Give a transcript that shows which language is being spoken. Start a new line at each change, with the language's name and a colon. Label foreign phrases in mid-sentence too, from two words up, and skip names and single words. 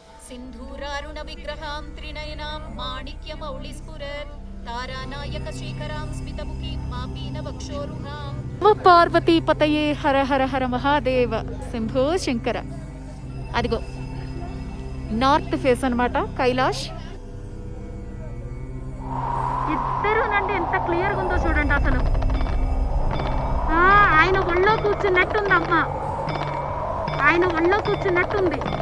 Sanskrit: सिन्धूरारुण विग्रहां त्रिनयनां माणिक्यमौलिस्फुरत् तारानायक शेखरां स्मितमुखीं मापीनवक्षोरुहां పార్వతీ పతయే హర హర హర మహాదేవ శంభో శంకర.
Telugu: అదిగో
English: North Face
Telugu: అనమాట కైలాష్. ఇద్దరు నండి ఎంత క్లియర్గా ఉందో చూడండి. అసలు ఆయన ఒళ్ళో కూర్చున్నట్టుంది అమ్మ, ఆయన ఒళ్ళో కూర్చున్నట్టుంది.